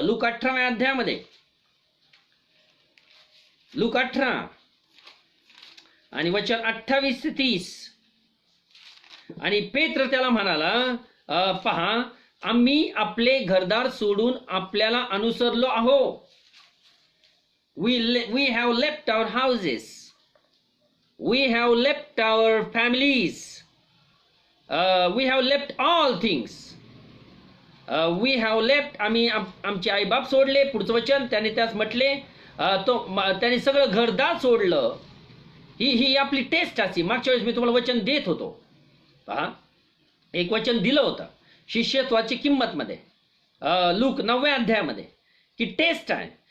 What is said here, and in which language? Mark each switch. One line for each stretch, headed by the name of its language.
Marathi: Look 18व्या अध्यायामध्ये, look 18 आणि वचन 28 ते 30. आणि पेत्र त्याला म्हणाला, पहा, आम्ही आपले घरदार सोडून आपल्याला अनुसरलो आहो.
English: We have left our houses. We have left our families. We have left all things. We have left,
Marathi: आम्ही आमचे आईबाप सोडले. पुढचं वचन त्याने त्यास म्हटले, त्याने सगळं घरदार सोडलं. ही आपली टेस्ट अशी. मागच्या वेळेस मी तुम्हाला वचन देत होतो. पहा, एक वचन दिलं होतं शिष्यत्वाची किंमत मध्ये, लूक 9व्या अध्यायामध्ये, की टेस्ट आहे.